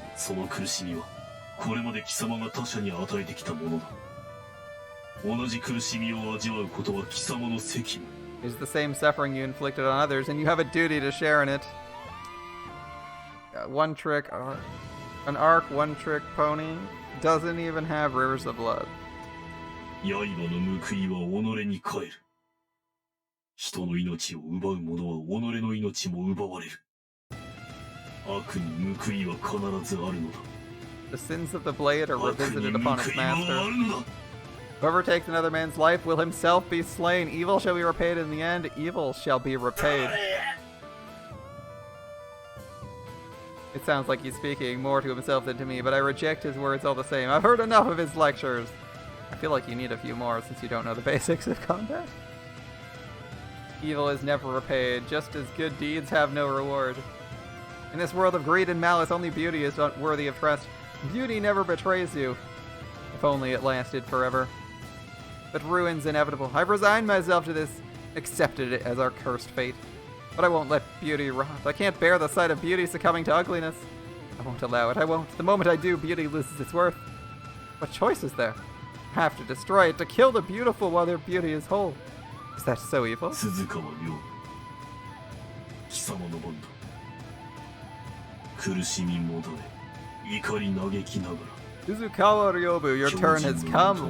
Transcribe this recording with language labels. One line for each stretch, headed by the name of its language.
Japanese: その苦しみはこれまで貴様が他者に与えてきたものだ。同じ苦しみを味わうことは貴様の責務。
English: It's the same suffering you inflicted on others, and you have a duty to share in it. One trick, an arc, one trick pony doesn't even have rivers of blood.
Japanese: 刃の報いは己に返る。人の命を奪う者は己の命も奪われる。悪に報いは必ずあるのだ。
English: The sins of the blade are revisited upon its master. Whoever takes another man's life will himself be slain. Evil shall be repaid in the end. Evil shall be repaid. It sounds like he's speaking more to himself than to me, but I reject his words all the same. I've heard enough of his lectures. I feel like you need a few more since you don't know the basics of combat. Evil is never repaid, just as good deeds have no reward. In this world of greed and malice, only beauty is not worthy of trust. Beauty never betrays you. If only it lasted forever. But ruin's inevitable. I've resigned myself to this, accepted it as our cursed fate. But I won't let beauty rot. I can't bear the sight of beauty succumbing to ugliness. I won't allow it. I won't. The moment I do, beauty loses its worth. What choice is there? I have to destroy it, to kill the beautiful while their beauty is whole. Is that so evil?
Japanese: 鈴川亮貴様の番だ苦しみもだれ怒り嘆きながら
English: Suzukawa Ryobu, your turn has come.